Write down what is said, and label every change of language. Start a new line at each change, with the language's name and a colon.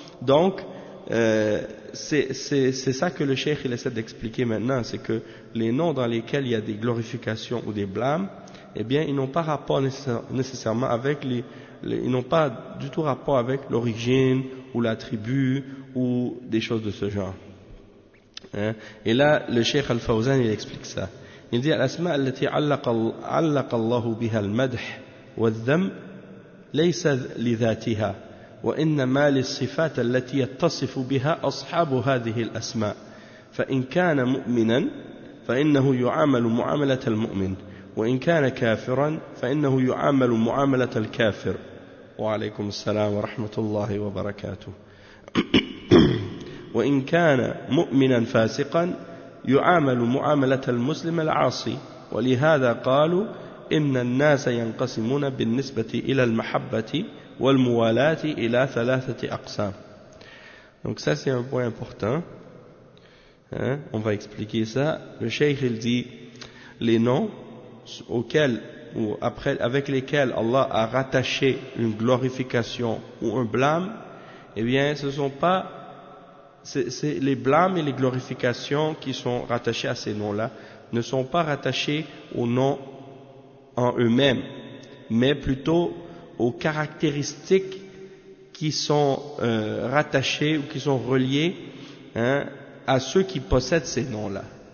French: Donc c'est ça que le cheikh il essaie d'expliquer maintenant, c'est que les noms dans lesquels il y a des glorifications ou des blâmes, eh bien ils n'ont pas rapport nécessairement avec ils n'ont pas du tout rapport avec l'origine ou la tribu ou des choses de ce genre. Et là le cheikh al-Fawzan il explique ça. Il dit
Arabic: الأسماء التي علق الله بها المدح والذم ليس لذاتها وإنما للصفات التي يتصف بها أصحاب هذه الأسماء فإن كان مؤمنا فإنه يعامل معاملة المؤمن وإن كان كافرا فإنه يعامل معاملة الكافر وعليكم السلام ورحمة الله وبركاته وإن كان مؤمنا فاسقا يعامل معاملة المسلم العاصي ولهذا قالوا إن الناس ينقسمون بالنسبة إلى المحبة وَالْمُوَالَاتِ إِلَى ثَلَاثَةِ أَقْسَامِ.
French: Donc ça c'est un point important, on va expliquer ça. Le cheikh il dit les noms auxquels ou après avec lesquels Allah a rattaché une glorification ou un blâme, eh bien, ce sont pas, c'est les blâmes et les glorifications qui sont rattachées à ces noms-là ne sont pas rattachées aux noms en eux-mêmes, mais plutôt aux caractéristiques qui sont rattachées ou qui sont reliées, hein, à ceux qui possèdent ces noms-là.